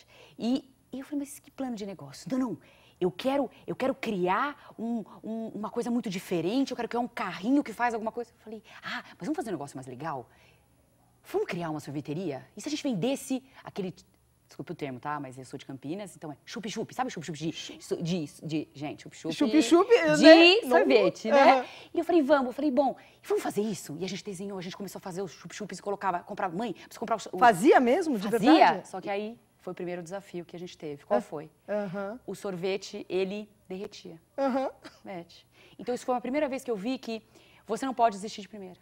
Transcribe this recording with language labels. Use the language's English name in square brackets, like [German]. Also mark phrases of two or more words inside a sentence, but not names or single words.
[Portuguese] E eu falei, mas que plano de negócios? Não. Eu quero criar uma coisa muito diferente, eu quero criar um carrinho que faz alguma coisa. Eu falei, mas vamos fazer um negócio mais legal? Vamos criar uma sorveteria? E se a gente vendesse aquele... Desculpe o termo, tá? Mas eu sou de Campinas, então é chup-chup. Sabe chup-chup gente, chup-chup... Chup-chup de sorvete, né? E eu falei, vamos fazer isso? E a gente desenhou, a gente começou a fazer os chup-chups e comprava... Mãe, precisa comprar o... Fazia mesmo, de verdade? Fazia, só que aí foi o primeiro desafio que a gente teve. Qual foi? O sorvete, ele derretia. Então, isso foi a primeira vez que eu vi que você não pode desistir de primeira.